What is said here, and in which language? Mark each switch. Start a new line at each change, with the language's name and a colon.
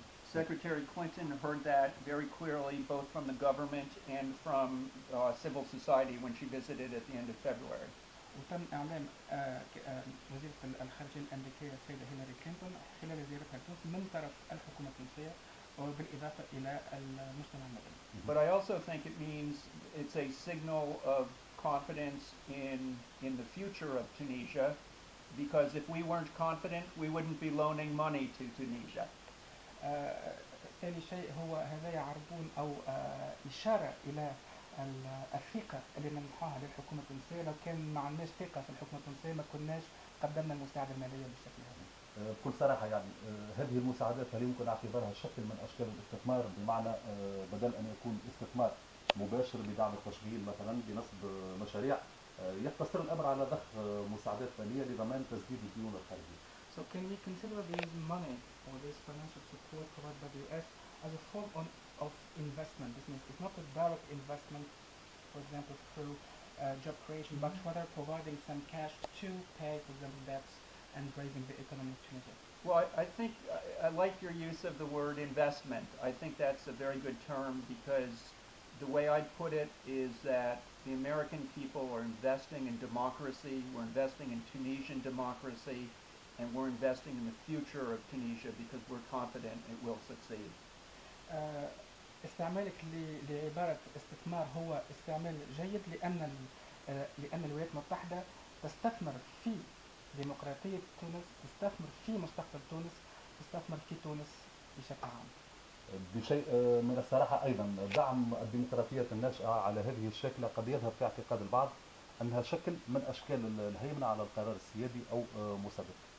English: Secretary Clinton heard that very clearly both from the government and from civil society when she visited at the end of February.
Arabic: وتم إعلان وزيرة الخارجية الأمريكية السيدة هيلاري كلينتون خلال زيارتها لتونس من طرف الحكومة التونسية وبالإضافة إلى المجتمع المدني.
English: But I also think it means it's a signal of confidence in the future of Tunisia, because if we weren't confident, we wouldn't be loaning money to Tunisia.
Arabic: ثاني شيء هو هذا يعرضون أو إشارة إلى الثقة اللي نمنحوها للحكومة التونسية. لو كان ما عندناش ثقة في الحكومة التونسية ما كناش قدمنا المساعدة المالية بالشكل هذا. بكل صراحة يعني هذه المساعدات هل يمكن اعتبارها شكل من أشكال الاستثمار، بمعنى بدل أن يكون استثمار مباشر بدعم التشغيل مثلا بنصب مشاريع، يقتصر الأمر على ضخ مساعدات مالية لضمان تسديد الديون الخارجية.
English: So can we consider this money or this financial support provided by the US as a form of investment? This means it's not a direct investment, for example, through job creation, but rather providing some cash to pay, for example, debts and raising the economy of Tunisia. Well, I think I like your use of the word investment. I think that's a very good term, because the way I put it is that the American people are investing in democracy, we're investing in Tunisian democracy, and we're investing in the future of Tunisia because we're confident it will succeed.
Arabic: استعمالك لعبارة استثمار هو استعمال جيد لأن الولايات المتحدة تستثمر في ديمقراطية تونس، تستثمر في مستقبل تونس، تستثمر في تونس بشكل عام. بشيء من الصراحة أيضا دعم الديمقراطيات الناشئة على هذه الشكلة قد يذهب في اعتقاد البعض أنها شكل من أشكال الهيمنة على القرار السيادي أو مسبب.